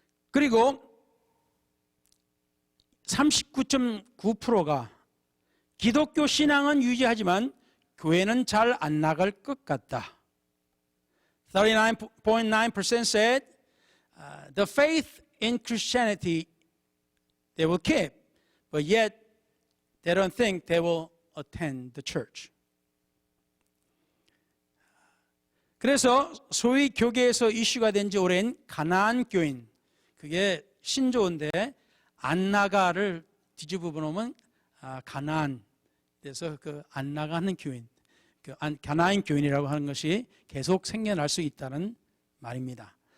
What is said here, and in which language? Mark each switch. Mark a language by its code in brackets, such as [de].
[ko] 그리고 39.9%가 기독교 신앙은 유지하지만 교회는 잘 안 나갈 것 같다. [en] 39.9% said the faith in Christianity they will keep, but yet they don't think they will attend the church. [ko] 그래서 소위 교계에서 이슈가 된 지 오랜 가나안 교인, 그게 신조어인데 안나가를 뒤집어 보면 가나안, 그래서 그 안나가는 교인, 가나안 교인이라고 하는 것이 계속 생겨날 수 있다는 말입니다.